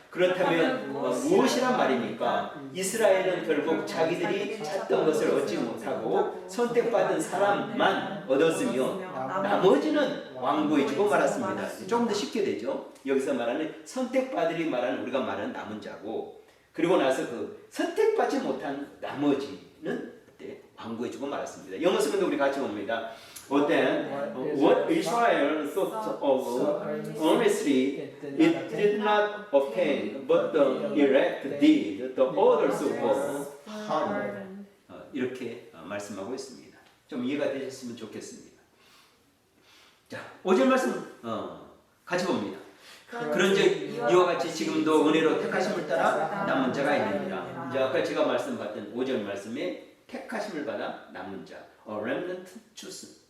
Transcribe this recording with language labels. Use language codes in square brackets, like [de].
[ko] 그렇다면 무엇이란 말입니까? 이스라엘은 결국 자기들이 찾던 것을 얻지 못하고 선택받은 사람만 얻었으며 나머지는 완고해지고 말았습니다. 조금 더 쉽게 되죠. 여기서 말하는 선택받으리 말하는 우리가 말하는 남은 자고 그리고 나서 그 선택받지 못한 나머지는 그때 완고해지고 말았습니다. 영어 쓰면도 우리 같이 봅니다. [en] But then, what Israel thought of earnestly, it did not obtain, but the elect did. The others were hardened. [ko] 이렇게 말씀하고 있습니다. 좀 이해가 되셨으면 좋겠습니다. 자, 5절 말씀 같이 봅니다. 그런즉 이와 같이 지금도 은혜로 택하심을 따라 남은 자가 있느니라. 이제 아까 제가 말씀받던 5절 말씀에 택하심을 받아 남은 자, [en] a remnant chosen.